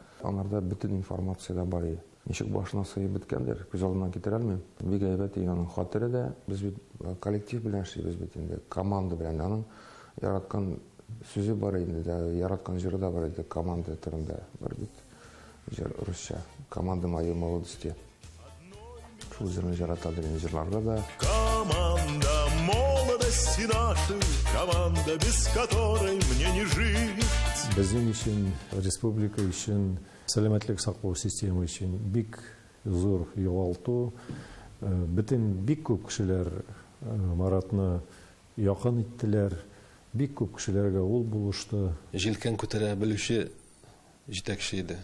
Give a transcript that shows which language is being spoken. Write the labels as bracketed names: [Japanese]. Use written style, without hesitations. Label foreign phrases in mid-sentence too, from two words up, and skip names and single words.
[Tatar] Анарда бөтен информация да бар иде. ничек башына сыйып беткәндер, күз алдымнан китерә алмыйм. Бик әйбәт аның хатыры да, без бит коллектив белән эшлибез бит инде, команда белән. Аның яраткан сүзе бар инде, яраткан җыры да бар иде, команда турында бар бит. Җыр русча, [Russian] команда моей молодости. [Tatar] Шул җырны яратадыр инде җырларда да. [Russian] Команда молодости нашей, команда, без которой мне не жить. [Tatar] Безнең өчен, республика өчен, сәламәтлек саклау системасы өчен бик зур югалту. Бөтен бик күп кешеләр Маратны якын иттеләр. Бик күп кешеләргә ул булышты. Җилкән күтәрә белүче җитәкче иде.